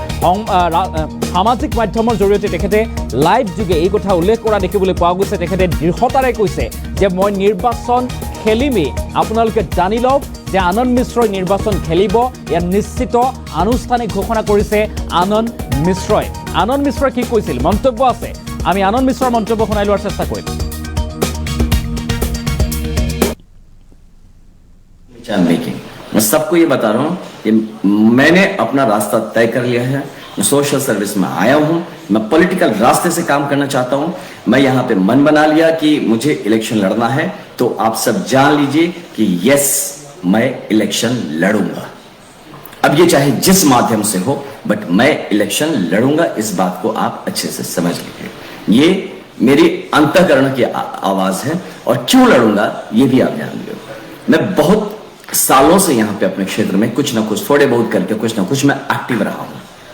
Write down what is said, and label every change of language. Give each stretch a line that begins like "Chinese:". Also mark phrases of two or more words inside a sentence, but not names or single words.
Assamese: সামাজিক মাধ্যমৰ জৰিয়তে তেখেতে লাইভ যোগে এই কথা উল্লেখ কৰা দেখিবলৈ পোৱা গৈছে তেখেতে দৃঢ়তাৰে কৈছে যে মই নিৰ্বাচন খেলিমেই আপোনালোকে জানি লওক যে আনন্দ মিশ্ৰই নিৰ্বাচন খেলিব ইয়াৰ নিশ্চিত আনুষ্ঠানিক ঘোষণা কৰিছে আনন্দ মিশ্ৰই কি কৈছিল মন্তব্য আছে আমি আনন্দ মিশ্ৰৰ মন্তব্য শুনাই লোৱাৰ চেষ্টা কৰিম
Hindi: मैं सबको ये बता रहा हूं कि मैंने अपना रास्ता तय कर लिया है मैं
English: social service
Hindi: में आया हूं मैं पॉलिटिकल रास्ते से काम करना चाहता हूं मैं यहां पे मन बना लिया कि मुझे इलेक्शन लड़ना है तो आप सब जान लीजिए कि यस मैं इलेक्शन लड़ूंगा अब ये चाहे जिस माध्यम से हो बट मैं इलेक्शन लड़ूंगा इस बात को आप अच्छे से समझ लीजिए ये मेरी अंतःकरण की आवाज है और क्यों लड़ूंगा ये भी आप जान लीजिए मैं बहुत सालों से यहां पे अपने क्षेत्र में कुछ ना कुछ थोड़े बहुत करके कुछ ना कुछ मैं एक्टिव रहा हूं